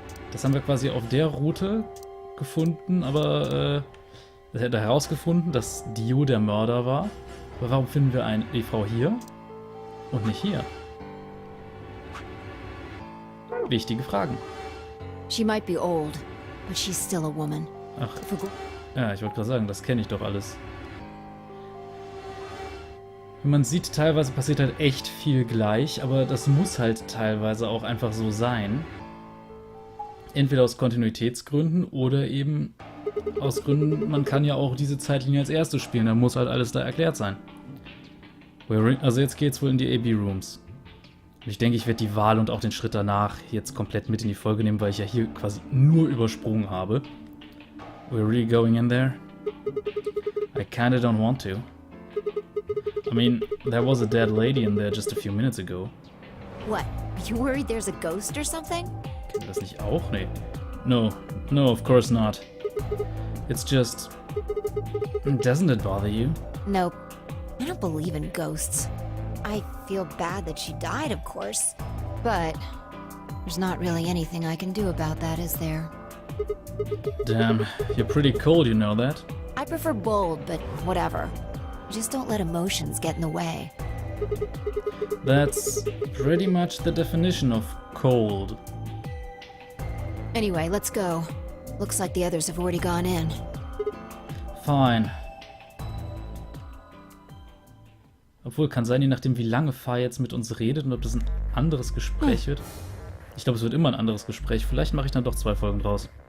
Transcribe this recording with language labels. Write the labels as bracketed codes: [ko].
[de] Das haben wir quasi auf der Route gefunden, aber das hätte herausgefunden, dass Dio der Mörder war. Aber warum finden wir die Frau hier und nicht hier? Wichtige Fragen. [en] She might be old, but she's still a woman. [de] Ach, ja, ich wollte gerade sagen, das kenne ich doch alles. Wie man sieht, teilweise passiert halt echt viel gleich, aber das muss halt teilweise auch einfach so sein. Entweder aus Kontinuitätsgründen oder eben aus Gründen, man kann ja auch diese Zeitlinie als erste spielen, dann muss halt alles da erklärt sein. Also jetzt geht's wohl in die AB-Rooms. Ich denke, ich werde die Wahl und auch den Schritt danach jetzt komplett mit in die Folge nehmen, weil ich ja hier quasi nur übersprungen habe. [en] We're really going in there? I kinda don't want to. I mean, there was a dead lady in there just a few minutes ago. What? You worried there's a ghost or something? [de] Kennen wir das nicht auch? [en] Nee. No, of course not. It's just... Doesn't it bother you? Nope. I don't believe in ghosts. I feel bad that she died, of course. But there's not really anything I can do about that, is there? Damn, you're pretty cold, you know that? I prefer bold, but whatever. Just don't let emotions get in the way. That's pretty much the definition of cold. Anyway, let's go. Looks like the others have already gone in. Fine. [de] Obwohl, kann sein, je nachdem, wie lange Fa jetzt mit uns redet und ob das ein anderes Gespräch wird. Ich glaube, es wird immer ein anderes Gespräch. Vielleicht mache ich dann doch 2 Folgen draus.